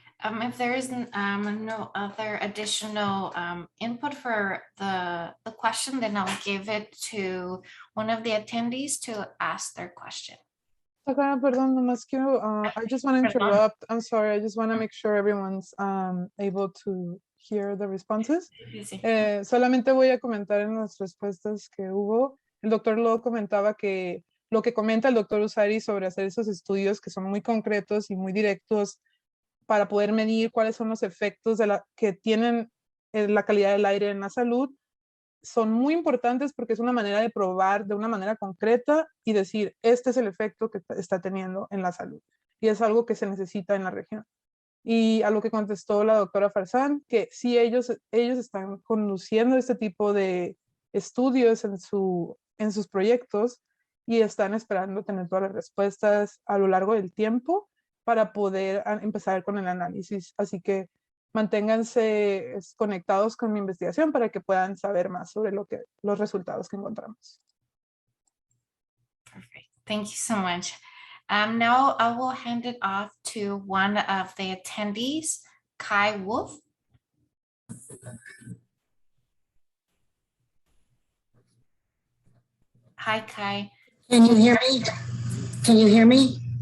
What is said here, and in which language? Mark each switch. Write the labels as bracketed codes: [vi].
[en] If there isn't no other additional input for the question, then I'll give it to one of the attendees to ask their question. [es] Perdón, nomás quiero, [en] I just want to [es] Perdón. [en] interrupt. I'm sorry. I just want to make sure everyone's able to hear the responses. [es] Sí, sí. Solamente voy a comentar en las respuestas que hubo. El doctor Lo comentaba que lo que comenta el doctor Usari sobre hacer esos estudios que son muy concretos y muy directos para poder medir cuáles son los efectos que tienen la calidad del aire en la salud, son muy importantes porque es una manera de probar de una manera concreta y decir, este es el efecto que está teniendo en la salud. Y es algo que se necesita en la región. Y a lo que contestó la doctora Farzan, que sí, ellos están conduciendo este tipo de estudios en sus proyectos y están esperando tener todas las respuestas a lo largo del tiempo para poder empezar con el análisis. Así que manténganse conectados con mi investigación para que puedan saber más sobre los resultados que encontramos. [en] Perfect. Thank you so much. Now I will hand it off to one of the attendees, Kai Wolf. Hi, Kai. Can you hear me? Can you hear me?